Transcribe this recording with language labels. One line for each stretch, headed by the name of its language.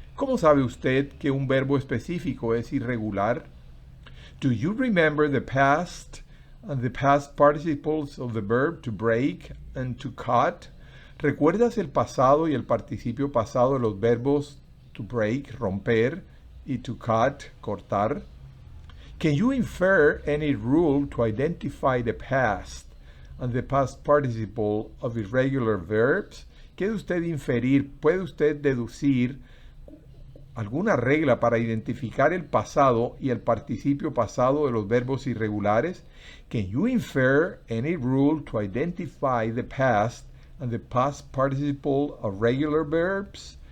Spanish: ¿Cómo sabe usted que un verbo específico es irregular?
English: Do you remember the past and the past participles of the verb to break and to cut?
Spanish: ¿Recuerdas el pasado y el participio pasado de los verbos to break, romper, y to cut, cortar?
English: Can you infer any rule to identify the past and the past participle of irregular verbs?
Spanish: ¿Puede usted deducir alguna regla para identificar el pasado y el participio pasado de los verbos irregulares?
English: Can you infer any rule to identify the past and the past participle of regular verbs?